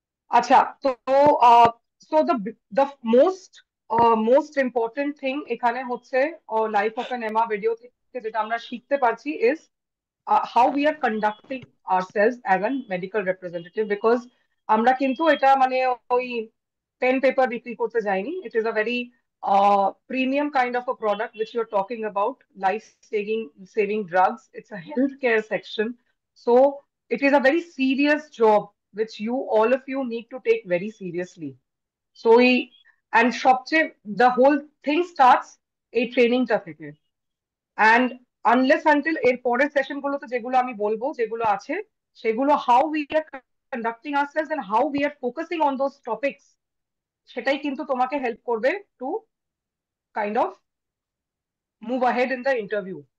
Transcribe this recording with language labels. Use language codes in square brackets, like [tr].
[bn] আচ্ছা, তো [en] so the most most important thing [bn] এখানে হচ্ছে [en] life of an Emma video [bn] থেকে যেটা আমরা শিখতে পারছি [en] Is how we are conducting ourselves as an medical representative. [bn] Because আমরা কিন্তু এটা মানে ওই পেন পেপার বিক্রি করতে যাইনি। [en] It is a very premium kind of a product which you are talking about, life saving drugs. It's a healthcare section. So it is a very serious job which you all of you need to take very seriously. So we, and সবচেয়ে the whole thing starts [bn] এই ট্রেনিংটা থেকে। [en] and unless until [bn] এর পরের session গুলোতে যেগুলো আমি বলবো, যেগুলো আছে সেগুলো [en] how we are conducting ourselves and how we are focusing on those topics, [bn] সেটাই কিন্তু তোমাকে হেল্প করবে [en] To kind of move ahead in the interview.